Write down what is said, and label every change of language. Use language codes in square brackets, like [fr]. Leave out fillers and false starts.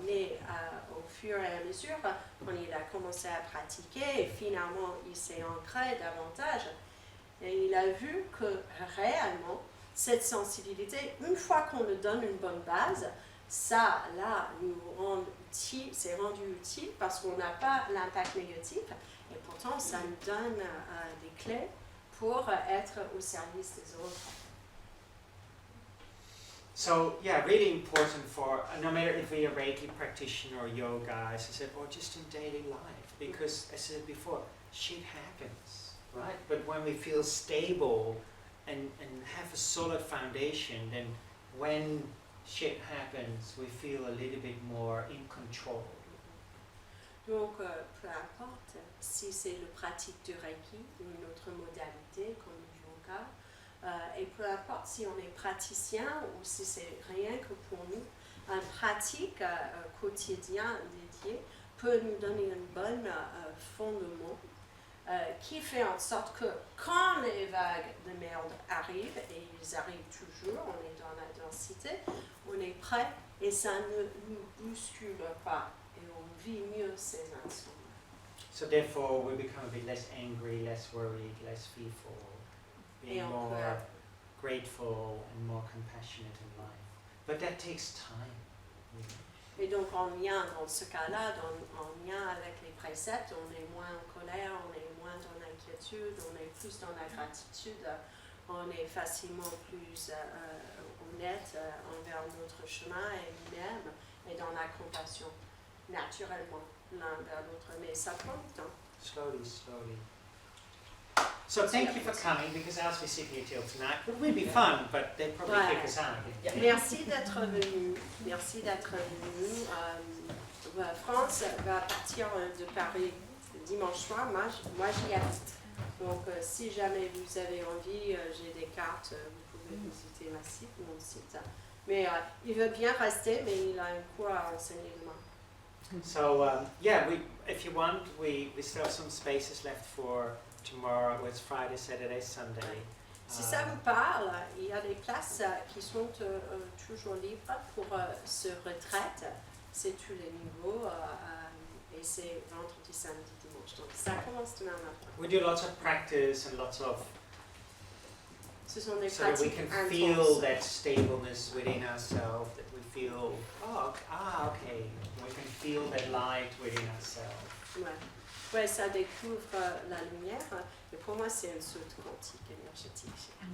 [fr] Mais au fur et à mesure, quand il a commencé à pratiquer, et finalement il s'est ancré davantage, et il a vu que réellement, cette sensibilité, une fois qu'on lui donne une bonne base, ça, là, nous rend utile, c'est rendu utile parce qu'on n'a pas l'impact négatif et pourtant ça nous donne des clés pour être au service des autres. [en] So yeah, really important for no matter if we're a Reiki practitioner or yoga, as I said, or just in daily life, because as I said before, shit happens, right? But when we feel stable and have a solid foundation, then when shit happens, we feel a little bit more in control. [fr] Donc, peu importe si c'est le pratique du Reiki ou une autre modalité comme le yoga, et peu importe si on est praticien ou si c'est rien que pour nous, une pratique quotidienne dédiée peut nous donner un bon fondement qui fait en sorte que quand les vagues de merde arrivent, et ils arrivent toujours, on est dans la densité, on est prêt et ça ne nous bouscule pas et on vit mieux ces instants. [en] So therefore, we become a bit less angry, less worried, less fearful, being more grateful and more compassionate in life. But that takes time. [fr] Et donc en lien, dans ce cas-là, en lien avec les préceptes, on est moins en colère, on est moins dans l'inquiétude, on est plus dans la gratitude, on est facilement plus honnête envers notre chemin et nous-mêmes, et dans la compassion, naturellement, l'un vers l'autre. Mais ça prend du temps. [en] Slowly, slowly. So thank you for coming, because else we sit here till tonight. It will be fun, but they probably kick us out. [fr] Merci d'être venu. Merci d'être venu. France va partir de Paris dimanche soir. Moi j'y habite. Donc si jamais vous avez envie, j'ai des cartes. Vous pouvez visiter mon site. Mais il veut bien rester, mais il a un cours à enseigner demain. [en] So yeah, if you want, we still have some spaces left for tomorrow. It's Friday, Saturday, Sunday. [fr] Si ça vous parle, il y a des places qui sont toujours libres pour ce retraite. C'est tous les niveaux et c'est vendredi, samedi, dimanche. Donc ça commence demain matin. [en] We do lots of practice and lots of [fr] Ce sont des [en] so that we [fr] pratiques [en] can feel [fr] intenses. [en] that stableness within ourselves, that we feel, okay. We can feel that light within ourselves. [fr] Ouais, ça découvre la lumière. Et pour moi, c'est une saute quantique énergétique.